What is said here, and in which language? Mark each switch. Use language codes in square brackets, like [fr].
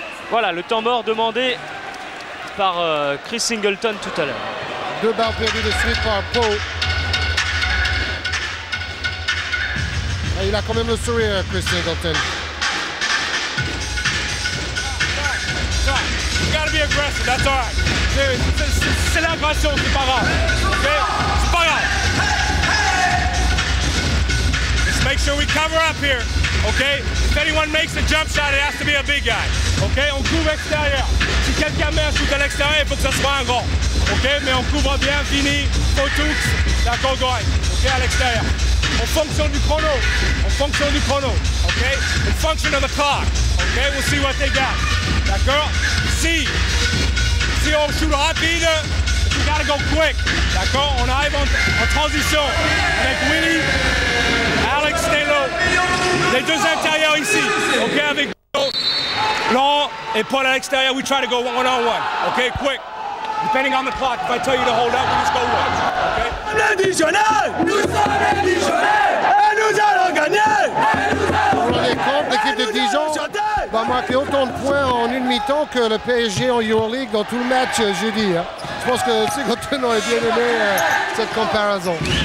[fr] Voilà le temps mort demandé par Chris Singleton tout à l'heure. 2 balles perdues de suite par Poe. Et il a quand même le sourire, Chris Singleton. [en] You gotta be aggressive, that's all right. [fr] C'est l'agression, c'est pas grave. Okay? C'est pas grave. [en] Just make sure we cover up here. Okay? If anyone makes a jump shot, it has to be a big guy. [fr] Okay? On couvre extérieur. Si quelqu'un met un shoot à l'extérieur, il faut que ça soit un grand. Okay? Mais on couvre bien, fini, Fotoux, d'accord, Gorenc. Okay? À l'extérieur. En fonction du chrono. En fonction du chrono. Okay? [en] In function of the clock. Okay? We'll see what they got. [fr] D'accord? Si on shoot rapide, [en] you gotta go quick. [fr] D'accord? On arrive en transition avec Willy, Alex Taylor, les 2 intérieurs ici. OK? Avec Laurent et Paul à l'extérieur, [en] we try to go one-on-one. OK? Quick. Depending on the clock, if I tell you to hold up, we just go one. OK? [fr] L'additionnel! Nous sommes l'additionnel! Et nous allons gagner! On est compte, l'équipe de Dijon va marquer autant de points en une mi-temps que le PSG en Euroleague dans tout le match jeudi. Hein. Je pense que Singleton aurait bien aimé cette comparaison.